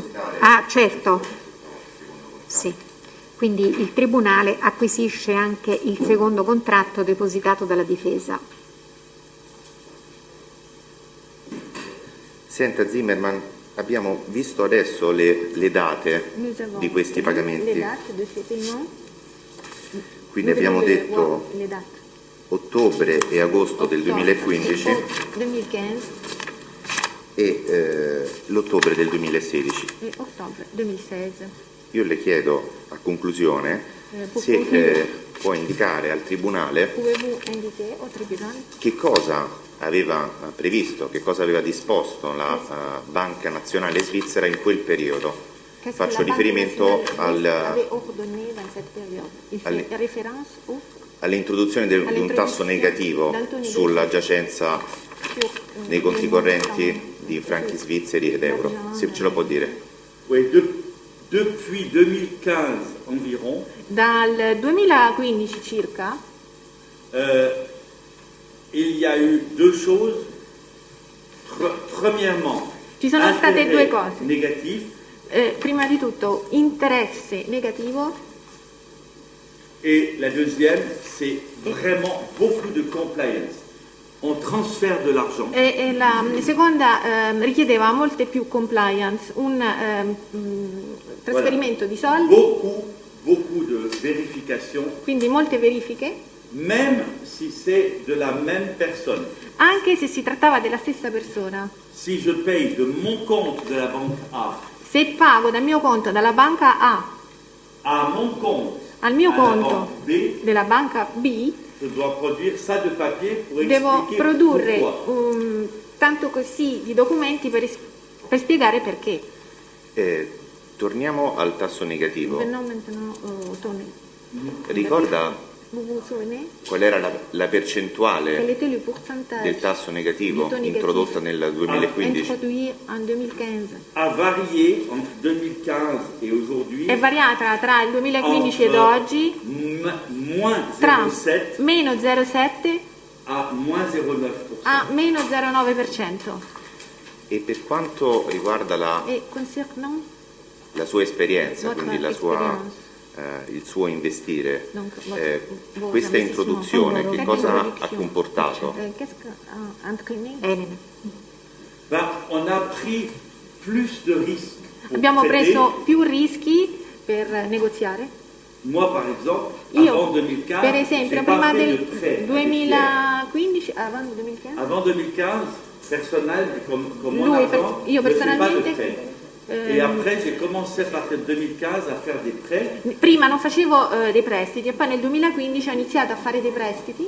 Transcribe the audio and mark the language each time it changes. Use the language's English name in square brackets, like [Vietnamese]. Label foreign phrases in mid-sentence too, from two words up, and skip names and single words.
[Italian] Ah, certo. Sì. Quindi il Tribunale acquisisce anche il secondo contratto depositato dalla difesa. Senta Zimmerman, abbiamo visto adesso le date [French] Nous avons [Italian] di questi [French] vu [Italian] pagamenti, [French] les dates de ces paiements. [Italian] quindi [French] Nous [Italian] abbiamo [French] devons [Italian] detto [French] voir les dates. [Italian] ottobre e agosto del 2015 [French] Octobre 2015 [Italian] e l'ottobre del 2016. [French] et octobre 2016. [Italian] Io le chiedo a conclusione [French] pour [Italian] se [French] conclure. [Italian] può indicare al Tribunale [French] Pouvez-vous indiquer au tribunal [Italian] che cosa aveva previsto, che cosa aveva disposto la Banca Nazionale Svizzera in quel periodo. [French] qu'est-ce [Italian] Faccio [French] que la Banque [Italian] riferimento [French] nationale avait ordonné dans cette période? Il fait [Italian] alle- [French] référence au [Italian] all'introduzione di un tasso negativo sulla giacenza [French] sur, [Italian] nei conti [French] les [Italian] correnti [French] montants [Italian] di franchi svizzeri ed euro. Se ce lo può dire. [French] Oui, depuis 2015 environ, [Italian] Dal 2015 circa [French] il y a eu deux choses. Premièrement, [Italian] ci sono state [French] intérêt [Italian] due cose. [French] négatif [Italian] Prima di tutto interesse negativo [French] et la deuxième, c'est vraiment beaucoup de compliance. On transfère de l'argent. [Italian] e la seconda richiedeva molte più compliance, un trasferimento di soldi, [French] Beaucoup de vérifications, [Italian] quindi molte verifiche, [French] même si c'est de la même personne. [Italian] anche se si trattava della stessa persona. [French] Si je paye de mon compte de la banque A [Italian] Se pago dal mio conto dalla banca A [French] à mon compte [Italian] al mio [French] à la [Italian] conto [French] banque B, [Italian] della banca B, [French] je dois produire ça de papier pour [Italian] devo [French] expliquer [Italian] produrre [French] pourquoi. [Italian] tanto così di documenti per spiegare perché. Torniamo al tasso negativo. [French] Maintenant, Tony, [Italian] Ricorda [French] vous vous souvenez [Italian] qual era la [French] quel [Italian] percentuale [French] était le pourcentage [Italian] del tasso negativo [French] du taux négatif [Italian] introdotta nel 2015? [French] introduit en 2015? A varié entre 2015 et aujourd'hui [Italian] È variata tra il 2015 ed [French] entre [Italian] oggi [French] moins [Italian] tra 0,7 meno 0,7 [French] à moins 0,9%. [Italian] a meno 0,9%. E per quanto riguarda [French] E concernant [Italian] la sua esperienza, [French] Votre [Italian] quindi [French] experience. [Italian] il suo investire, [French] Donc, vos [Italian] questa [French] investissements. [Italian] introduzione che [French] Cette [Italian] cosa ha [French] introduction. [Italian] comportato? [French] Qu'est-ce qu'a entraîné? Elena. Ben, on a pris plus de risques pour [Italian] Abbiamo [French] traiter. [Italian] preso più rischi per negoziare. [French] Moi, par exemple, [Italian] Io, [French] avant 2015, [Italian] per esempio, [French] j'ai pas [Italian] prima [French] fait de [Italian] del [French] prêt avec 2015, avant 2015, Pierre. Avant 2015, personnel, comme mon [Italian] Lui, [French] argent, [Italian] io [French] je ne fais pas de [Italian] personalmente, [French] prêt. Et après, j'ai commencé à partir de 2015 à faire des prêts. [Italian] prima non facevo dei prestiti e poi nel 2015 ho iniziato a fare dei prestiti